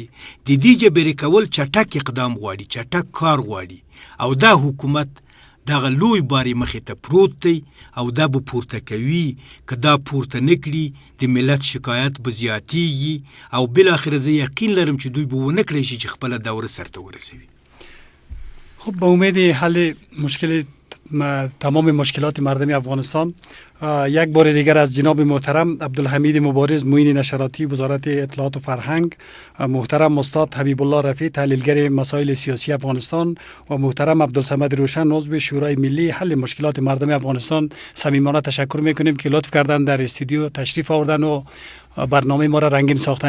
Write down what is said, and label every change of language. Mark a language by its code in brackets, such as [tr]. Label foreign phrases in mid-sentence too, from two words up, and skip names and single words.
[ps] د دې جبرې کول چټک اقدام غواړي، چټک کار غواړي، او دا حکومت دغه لوی بارې مخې ته پروت دی، او دا به پورته کوي. که دا پورته نه کړي، د ملت شکایت به زیاتیږي، او بالاخره زه یقین لرم چې دوی به ونه کړی شي چې خپله دوره سرته ورسوي. [fa] خب به امید حل مشکل تمام مشکلات مردم افغانستان، یک بار دیگر از جناب محترم عبدالحمید مبارز، معین نشراتی وزارت اطلاعات و فرهنگ، محترم استاد حبیب الله رفیع تحلیلگر مسائل سیاسی افغانستان، و محترم عبدالصمد روشن عضو شورای ملی حل مشکلات مردم افغانستان صمیمانه تشکر میکنیم که لطف کردن در استودیو تشریف آوردن و برنامه ما را رنگین ساختن.